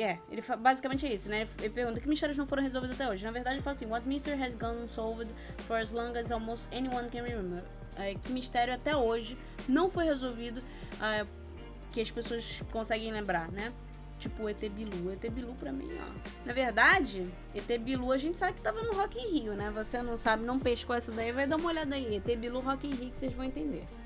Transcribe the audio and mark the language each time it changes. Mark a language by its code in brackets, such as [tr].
[pt] Ele basicamente é isso, né? Ele pergunta que mistérios não foram resolvidos até hoje. Na verdade, ele fala assim: [en] What mystery has gone unsolved for as long as almost anyone can remember? [pt] Que mistério até hoje não foi resolvido, que as pessoas conseguem lembrar, né? Tipo o ET Bilu. ET Bilu pra mim, na verdade, ET Bilu a gente sabe que tava no Rock in Rio, né? Você não sabe, não pescou essa daí, vai dar uma olhada aí. ET Bilu, Rock in Rio, que vocês vão entender.